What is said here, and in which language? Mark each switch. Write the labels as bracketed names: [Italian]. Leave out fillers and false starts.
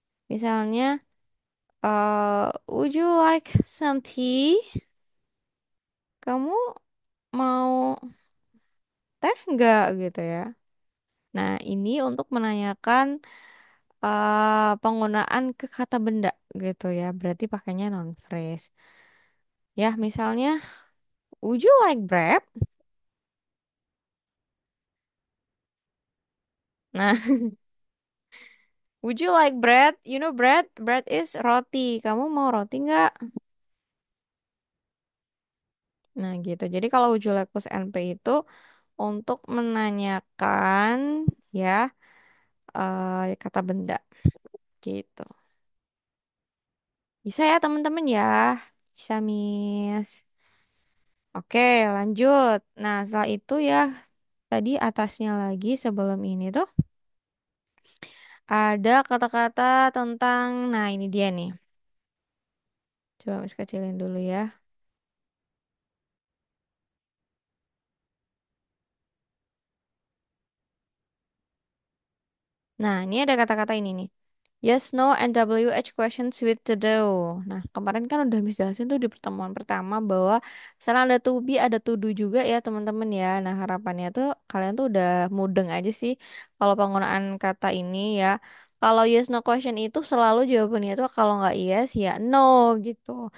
[Indonesian] Misalnya [English] would you like some tea? [Indonesian] Kamu mau teh nggak gitu ya? Nah, ini untuk menanyakan penggunaan ke kata benda gitu ya. Berarti pakainya noun phrase. Ya, misalnya, [English] would you like bread? Nah, would you like bread? You know bread? Bread is roti. [Indonesian] Kamu mau roti nggak? Nah, gitu. Jadi kalau [English] would you like plus NP [Indonesian] itu untuk menanyakan ya kata benda gitu. Bisa ya teman-teman ya. Bisa, Miss. Oke, lanjut. Nah, setelah itu ya, tadi atasnya lagi sebelum ini tuh ada kata-kata tentang, nah ini dia nih. Coba Miss kecilin dulu ya. Nah, ini ada kata-kata ini nih. [English] Yes, no, and WH questions with to do. [Indonesian] Nah, kemarin kan udah habis jelasin tuh di pertemuan pertama bahwa selain ada to be, ada to do juga ya teman-teman ya. Nah, harapannya tuh kalian tuh udah mudeng aja sih kalau penggunaan kata ini ya. Kalau yes no question itu selalu jawabannya itu kalau nggak yes ya no gitu.